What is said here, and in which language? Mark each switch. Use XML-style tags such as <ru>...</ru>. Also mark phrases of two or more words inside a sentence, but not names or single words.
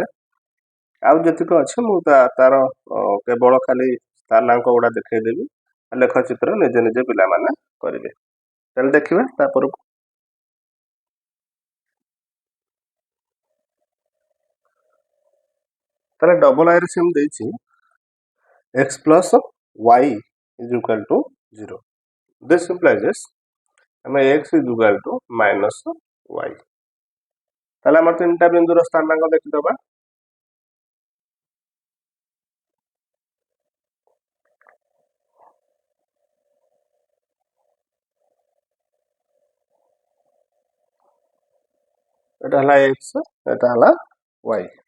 <or>ଆଉ ଯେତିକି ଅଛି ମୁଁ ତାର କେବଳ ଖାଲି ସ୍ଥାନାଙ୍କ ଗୁଡା ଦେଖେଇଦେବି, ଲେଖଚିତ୍ର ନିଜେ ନିଜେ ପିଲାମାନେ କରିବେ। ତାହେଲେ ଦେଖିବା ତାପରକୁ। ତାହେଲେ ଡବଲ ଆଇରେ ସେମିତି ଦେଇଛି</or> <en>x plus y is equal to 0. This implies ଆମେ x is equal to -y।</en> <or>ତାହେଲେ ଆମର 3ଟା ବିନ୍ଦୁର ସ୍ଥାନାଙ୍କ ଦେଖିଦବା। ଏଟା ହେଲା x, ଏଟା ହେଲା y।</or>